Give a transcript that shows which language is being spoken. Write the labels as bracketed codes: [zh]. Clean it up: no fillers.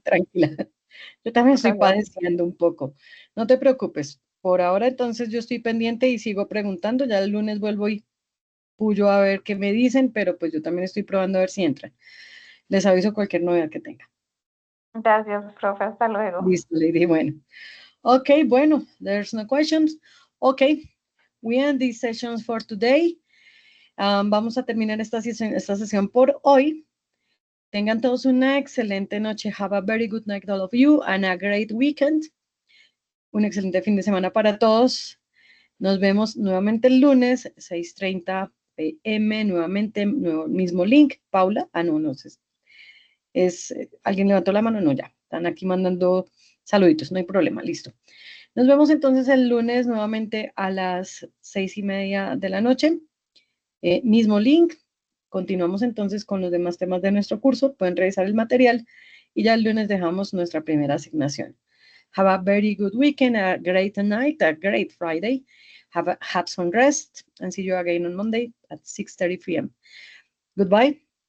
[es] Tranquila. Yo también estoy gracias. padeciendo un poco. No te preocupes. Por ahora, entonces, yo estoy pendiente y sigo preguntando. Ya el lunes vuelvo y puyo a ver qué me dicen, pero pues yo también estoy probando a ver si entran. Les aviso cualquier novedad que tenga. Gracias, profe. Hasta luego. Listo, Lady. Bueno. [en] Okay, [es] bueno, [en] there's no questions. Okay, we end these sessions for today. [es] Vamos a terminar esta sesión por hoy. Tengan todos una excelente noche. [en] Have a very good night, all of you, and a great weekend. [es] Un excelente fin de semana para todos. Nos vemos nuevamente el lunes, 6:30 p.m. Nuevamente, mismo link. Paula, no sé. ¿Alguien levantó la mano? No, ya. Están aquí mandando saluditos, no hay problema, listo. Nos vemos entonces el lunes nuevamente a las 6:30 de la noche. Mismo link. Continuamos entonces con los demás temas de nuestro curso. Pueden revisar el material y ya el lunes dejamos nuestra primera asignación. [en] Have a very good weekend, a great night, a great Friday. Have some rest and see you again on Monday at 6:30 p.m. Goodbye.